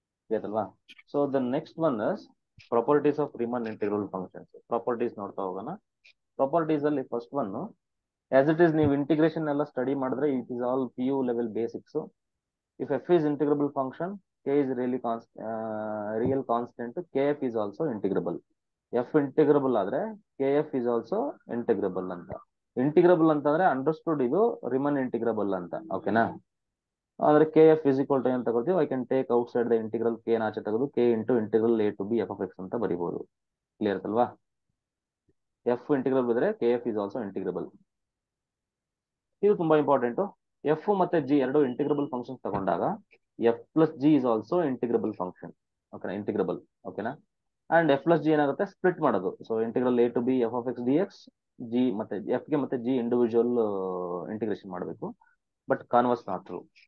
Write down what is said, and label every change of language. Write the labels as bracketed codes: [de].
[kn] ಗೊತ್ತಲ್ವಾ? [en] So the next one is properties of Riemann integral functions. [kn] Properties ನೋಡ್ತಾ ಹೋಗೋಣ. Properties ಅಲ್ಲಿ first one, as it is ನೀವು integration ಎಲ್ಲ ಸ್ಟಡಿ ಮಾಡಿದ್ರೆ [en] It is all PU level basics. If f is integrable function, k is really real constant, kf is also integrable. f integrable [kn] ಆದ್ರೆ [en] kf is also integrable [kn] ಅಂತ. ಇಂಟಿಗ್ರಬಲ್ ಅಂತಂದ್ರೆ understood ಇದು ರಿಮನ್ ಇಂಟಿಗ್ರಬಲ್ ಅಂತ. ಓಕೆನಾ, ಅಂದ್ರೆ [en] kf is equal to [kn] ಅಂತ ತಗೊಳ್ತೀವಿ. [en] I can take outside the integral, k [kn] ಆಚೆ ತೆಗೆದು [en] k into integral a to b f of x [kn] ಅಂತ ಬರಿಬಹುದು. ಕ್ಲಿಯರ್ ಅಲ್ವಾ? [en] f integrable [kn] ಇದ್ರೆ [en] kf is also integrable. [kn] ಇದು ತುಂಬಾ ಇಂಪಾರ್ಟೆಂಟ್. ಎಫ್ ಮತ್ತೆ ಜಿ ಎರಡು ಇಂಟಿಗ್ರಬಲ್ ಫಂಕ್ಷನ್ ತಗೊಂಡಾಗ [en] F plus G is also integrable function. [kn] ಓಕೆನಾ, ಇಂಟಿಗ್ರಬಲ್. ಓಕೆನಾ, ಅಂಡ್ ಎಫ್ ಪ್ಲಸ್ ಜಿ ಏನಾಗುತ್ತೆ ಸ್ಪ್ಲಿಟ್ ಮಾಡೋದು. So integral a to b f of x dx, G ಮತ್ತೆ ಎಫ್ ಗೆ ಮತ್ತೆ ಜಿ ಇಂಡಿವಿಜುವಲ್ ಇಂಟಿಗ್ರೇಷನ್ ಮಾಡಬೇಕು. [en] But converse not true.